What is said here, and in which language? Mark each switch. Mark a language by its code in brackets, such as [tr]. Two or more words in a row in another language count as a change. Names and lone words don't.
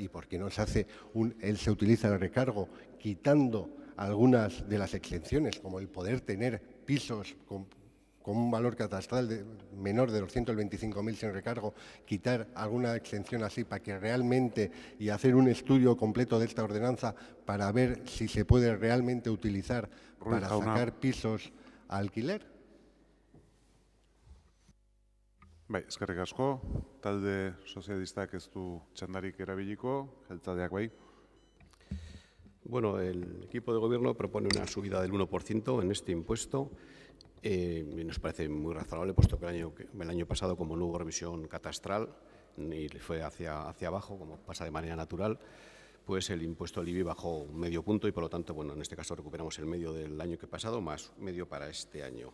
[es] ¿Y por qué no se hace se utiliza el recargo quitando algunas de las exenciones, como el poder tener pisos con un valor catastral menor de los 125.000 sin recargo, quitar alguna exención así para que realmente, y hacer un estudio completo de esta ordenanza para ver si se puede realmente utilizar para sacar pisos a alquiler? [eu] Bai, eskerrik asko. Talde sozialistak ez du txandarik erabiliko, jeltzaleak bai. [es] Bueno, el equipo de gobierno propone una subida del 1% en este impuesto. Nos parece muy razonable, puesto que el año pasado, como no hubo revisión catastral y fue hacia abajo, como pasa de manera natural, pues el impuesto al IBI bajó medio punto y, por lo tanto, bueno, en este caso recuperamos el medio del año que pasado más medio para este año.